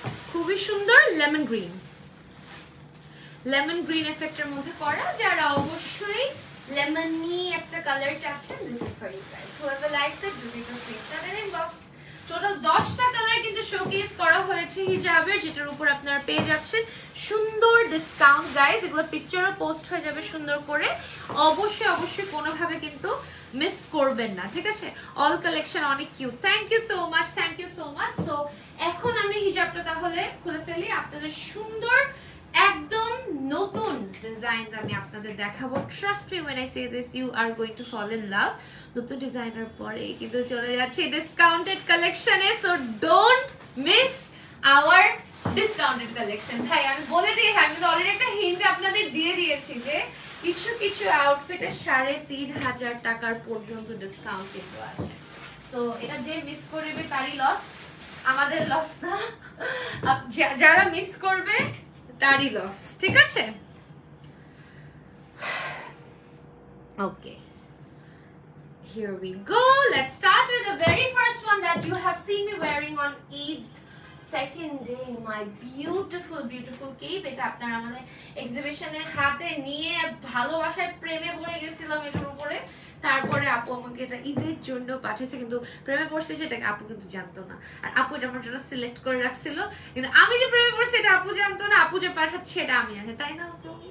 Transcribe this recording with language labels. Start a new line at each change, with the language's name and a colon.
Bangla: খুবই সুন্দর lemon green, lemon green এফেক্টের মধ্যে করা। যারা অবশ্যই লেমনি একটা কালার চাচ্ছেন,
English: This is for you guys. whoever likes it, do take a screenshot and inbox.
Bangla: Total 10টা কালার কিন্তু শোকেস করা হয়েছে হিজাবের, যেটার উপর আপনারা পেয়ে যাচ্ছেন সুন্দর ডিসকাউন্ট গাইস। এগুলো পিকচারও পোস্ট হয়ে যাবে সুন্দর করে, অবশ্যই কোনোভাবে কিন্তু মিস করবেন না, ঠিক আছে? অল কালেকশন অনেক cute.
English: Thank you so much, thank you so much.
Bangla: So এখন আমি হিজাবটা তাহলে খুলে ফেলি, আপনাদের সুন্দর একদম নতুন ডিজাইনস আমি আপনাদের দেখাবো।
English: Trust me when I say this, you are going to fall in love.
Bangla: নতুন ডিজাইনার পরে কিন্তু চলে যাচ্ছে ডিসকাউন্টেড কালেকশনে,
English: So don't miss our discounted collection.
Bangla: ভাই আমি বলে দিই, আমি তো অলরেডি একটা হিন্ট আপনাদের দিয়ে দিয়েছি যে কিছু আউটফিটে 3500 টাকার পর্যন্ত ডিসকাউন্ট কিন্তু আছে। সো এটা যে মিস করবে তারই লস, আমাদের লস না। যারা মিস করবে তারই লস, ঠিক আছে?
English: Okay, here we go. Let's start with the very first one that you have seen me wearing on Eid second day, my beautiful cape.
Bangla: এটা আপনারা আমাদের এক্সিবিশনে হাতে নিয়ে ভালোবাসায় প্রেমে পড়ে গেছিলাম এটার উপরে। তারপরে আপু আমাকে এটা ঈদের জন্য পাঠিয়েছে, কিন্তু প্রেমে পড়ছে সেটা আপু কিন্তু জানতো না। আর আপু এটা আমার জন্য সিলেক্ট করে রাখছিল, কিন্তু আমি যে প্রেমে পড়ছি এটা আপু জানতো না, আপু যে পাঠাচ্ছে এটা আমি জানি, তাই না আপু?